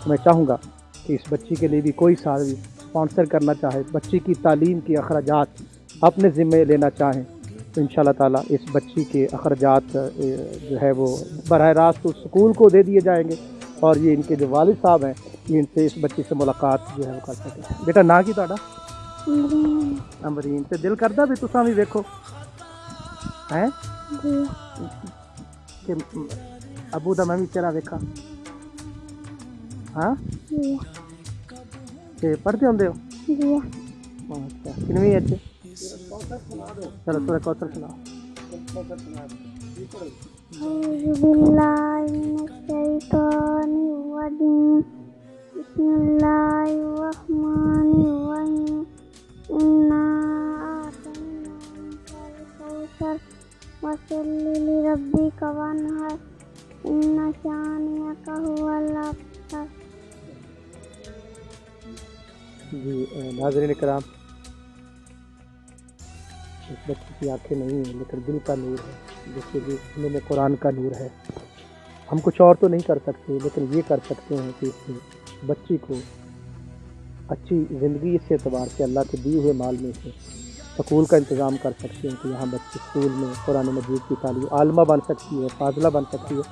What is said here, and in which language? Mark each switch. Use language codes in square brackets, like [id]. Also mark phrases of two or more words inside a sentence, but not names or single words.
[ur] تو میں چاہوں گا کہ اس بچی کے لیے بھی کوئی ساتھ اسپانسر کرنا چاہے، بچی کی تعلیم کے اخراجات اپنے ذمے لینا چاہیں تو [ar] انشاءاللہ تعالیٰ [ur] اس بچی کے اخراجات جو ہے وہ براہ راست اس اسکول کو دے دیے جائیں گے، اور یہ ان کے جو والد صاحب ہیں یہ ان سے اس بچی سے ملاقات جو ہے وہ کر سکیں۔ [pa] بیٹا نا کی تہاڈا؟ امرین۔ تے دل کردا بھی تساں بھی ویکھو ہیں کہ ابو دا میں بھی چہرہ ویکھاں؟ ہاں تے پڑھدے ہوندے ہو؟ اچھا کنویں اچھے؟ چلو سورہ کوثر سناؤ۔ [ar] أعوذ بالله من الشيطان الرجيم بسم الله الرحمن الرحيم إنا أعطيناك الكوثر فصل لربك وانحر إن شانئك هو الأبتر. [ur] جی ناظرین کرام، اس بچے کی آنکھیں نہیں ہیں لیکن دل کا نور ہے، جیسے کہ دلوں میں قرآن کا نور ہے. ہم کچھ اور تو نہیں کر سکتے، لیکن یہ کر سکتے ہیں کہ اس بچی کو اچھی زندگی اس اعتبار سے اللہ کے دیے ہوئے مال میں سے سکول کا انتظام کر سکتے ہیں کہ یہاں بچی اسکول میں قرآن مجید کی تعلیم عالمہ بن سکتی ہے، فاضلہ بن سکتی ہے.